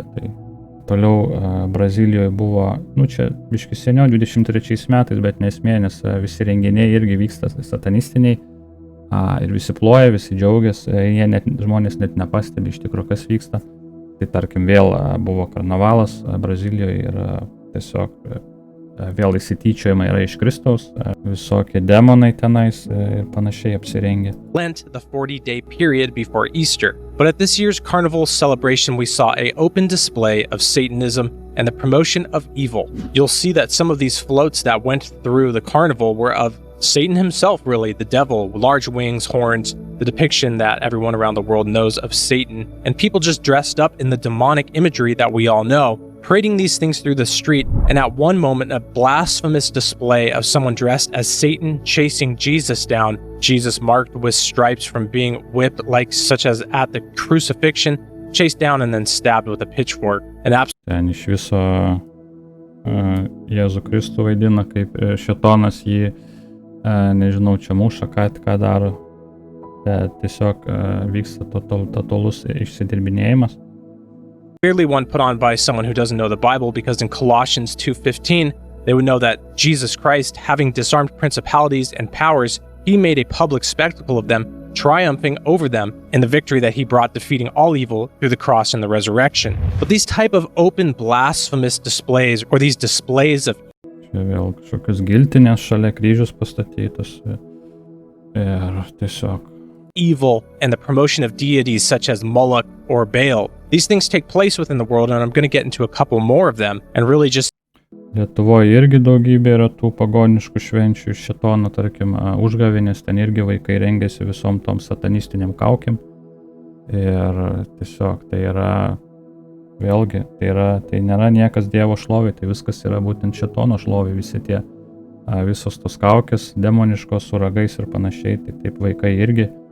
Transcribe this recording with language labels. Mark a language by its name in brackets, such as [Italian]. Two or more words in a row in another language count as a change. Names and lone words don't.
[Lithuanian] Tai toliau Brazilijoje buvo, čia biški seniau, 23 metais, bet nesmė, nes visi renginiai irgi vyksta satanistiniai, ir visi ploja, visi džiaugiasi, žmonės net nepastebi iš tikrųjų, kas vyksta. Tai tarkim vėl buvo karnavalas Brazilijoje ir tiesiog vėl įsityčiojama yra iš Kristaus, visokie demonai tenais ir panašiai apsirengė. [English] Lent, the 40-day period before Easter. But at this year's carnival celebration, we saw an open display of Satanism and the promotion of evil. You'll see that some of these floats that went through the carnival were of Satan himself, really, the devil, large wings, horns, the depiction that everyone around the world knows of Satan, and people just dressed up in the demonic imagery that we all know, parading these things through the street, and at one moment, a blasphemous display of someone dressed as Satan chasing Jesus down, Jesus marked with stripes from being whipped, such as at the crucifixion, chased down and then stabbed with a pitchfork. [Lithuanian] Ten iš viso Jėzų Kristų vaidina, kaip šėtonas jį nežinau, čia muša, ką daro, tiesiog vyksta totalus išsidirbinėjimas. [English] Clearly one put on by someone who doesn't know the Bible, because in Colossians 2:15, they would know that Jesus Christ, having disarmed principalities and powers, he made a public spectacle of them, triumphing over them in the victory that he brought, defeating all evil through the cross and the resurrection. But these type of open blasphemous displays, or these displays of [Lithuanian] Čia vėl kažkokios giltinės šalia kryžius pastatytos ir tiesiog [English] evil and the promotion of deities such as Moloch or Baal. These things take place within the world, and I'm going to get into a couple more of them and really just [Lithuanian] Lietuvoje irgi daugybė yra tų pagoniškų švenčių iš šėtono, tarkim, užgavėnės, ten irgi vaikai rengiasi visom tom satanistiniam kaukėm ir tiesiog tai yra vėlgi, tai nėra niekas Dievo šlovė, tai viskas yra būtent šėtono šlovė, visi tie, visos tos kaukės, demoniškos su ragais ir panašiai, tai taip vaikai irgi